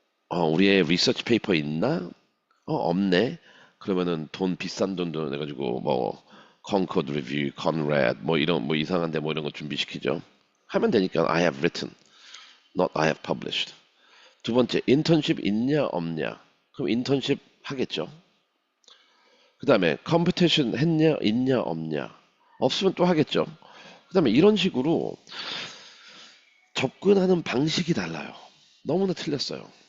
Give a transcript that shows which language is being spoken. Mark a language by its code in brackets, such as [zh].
[ko] 우리의 리서치 페이퍼 있나? 없네. 그러면은 돈 비싼 돈도 내가지고 뭐 컨코드 리뷰, 컨레드 뭐 이런 뭐 이상한데 뭐 이런 거 준비시키죠. 하면 되니까 [en] I have written, not I have published. [ko] 두 번째 인턴십 있냐 없냐? 그럼 인턴십 하겠죠. 그 다음에 컴피티션 했냐 있냐 없냐? 없으면 또 하겠죠. 그 다음에 이런 식으로 접근하는 방식이 달라요. 너무나 틀렸어요.